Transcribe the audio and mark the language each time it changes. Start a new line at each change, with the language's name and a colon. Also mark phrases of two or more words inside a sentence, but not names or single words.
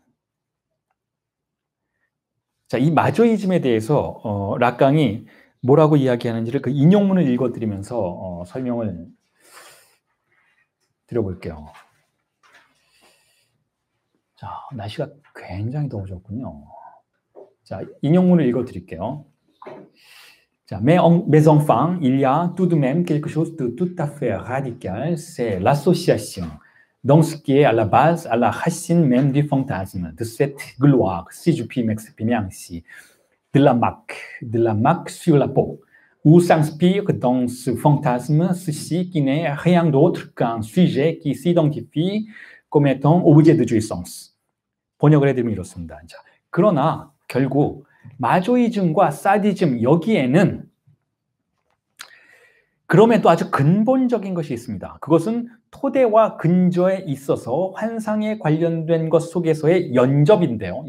Korean: 자, 이 마조이즘에 대해서 락강이 뭐라고 이야기하는지를 그 인용문을 읽어드리면서 설명을 드려볼게요. 자, 날씨가 굉장히 더워졌군요. 자, 인용문을 읽어드릴게요. 자,
French: mes enfants, il y a tout de même quelque chose de tout à fait radical, c'est l'association. Donc, ce qui est à la base, à la racine même du fantasme, de cette gloire, si je puis m'exprimer ainsi, de la marque sur la peau, où s'inspire dans ce fantasme ceci qui n'est rien d'autre qu'un sujet qui s'identifie comme étant objet de jouissance.
Korean: 번역을 해드리면 이렇습니다. 자, 그러나 결국 마조이즘과 사디즘 여기에는 그럼에도 아주 근본적인 것이 있습니다. 그것은 토대와 근저에 있어서 환상에 관련된 것 속에서의 연접인데요.